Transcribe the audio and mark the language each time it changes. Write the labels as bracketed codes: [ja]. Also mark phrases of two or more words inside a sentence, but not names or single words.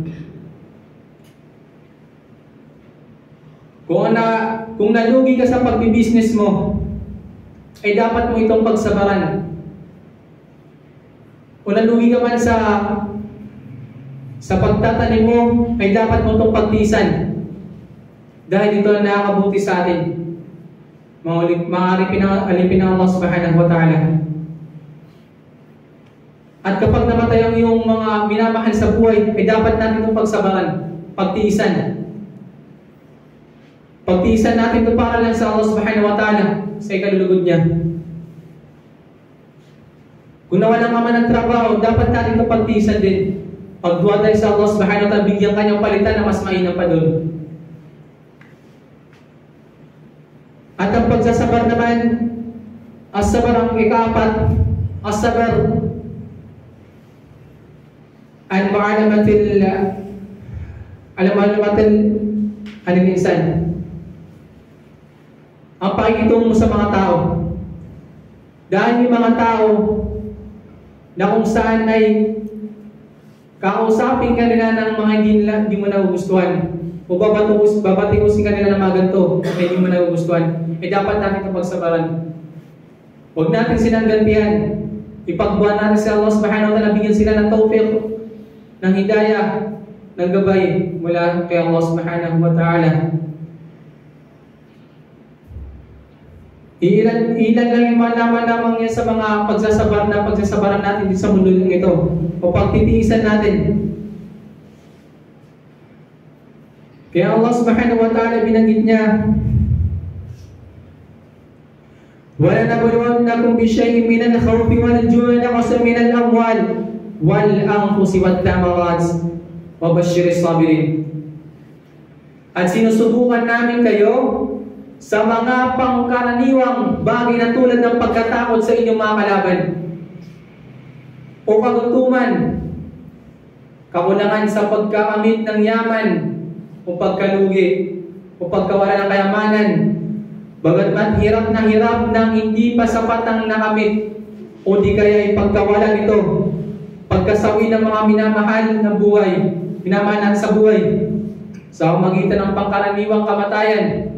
[tl] Kung nalugi ka sa pagbibusiness mo, ay dapat mo itong pagsabaran. Kung nalugi ka man sa pagtatanim mo, ay dapat mo itong pagtiisan. Dahil ito ang nakakabuti sa atin. Mga alipin ng Allah [ar] subhanahu wa ta'ala. [tl] At kapag namatay ang iyong mga minamahal sa buhay, ay dapat natin itong pagsabaran, pagtiisan. Pagtiisan natin ito para lang sa Allah [ar] subhanahu wa ta'ala, [tl] sa ikalulugod niya. Kung nawalan ka man ng trabaho, dapat natin ito pagtiisan din. Pagduwa tayo sa Allah [ar] subhanahu wa ta'ala, [tl] bigyan kanyang palitan na mas mainam pa doon. At ang pagsasabar naman, as-sabar ang ika-4, [ar] الصبر عن معاملة الإنسان. [tl] Ang pakikitungo mo sa mga tao. Dahil yung mga tao na kung saan ay kakausapin ka nila ng mga hindi mo nagugustuhan o babatikusin ka nila ng mga ganito na hindi mo nagugustuhan, eh dapat natin ito pagsabaran. Huwag natin silang gantihan. Ipagbuhan natin sa Allah [ar] subhanahu wa ta'ala, [tl] bigyan sila ng tawfiq, ng hidayah, ng gabay mula kay Allah [ar] subhanahu wa ta'ala. [tl] Ilan lang yung malaman lamang yan sa mga pagsasabaran natin dito sa mundo ito o pagtitiisan natin. Kaya Allah [ar] subhanahu wa ta'ala [tl] binanggit niya, [ar] وَلَنَبْلُوَنَّكُمْ بِشَيْءٍ مِّنَ الْخَوْفِ وَالْجُوعِ وَنَقْصٍ مِّنَ الْأَمْوَالِ وَالْأَنفُسِ وَالثَّمَرَاتِ وَبَشِّرِ الصَّابِرِينَ. [tl] At sinusubukan namin kayo sa mga pangkaraniwang bagay na tulad ng pagkatakot sa inyong mga kalaban, o kagutuman, kakulangan sa pagkakamit ng yaman, o pagkalugi, o pagkawala ng kayamanan, bagamat hirap ng hindi pa sapat ang nakamit, o di kaya ay pagkawala nito, pagkasawi ng mga minamahal na buhay, minamahal sa buhay, sa magitan ng pangkaraniwang kamatayan.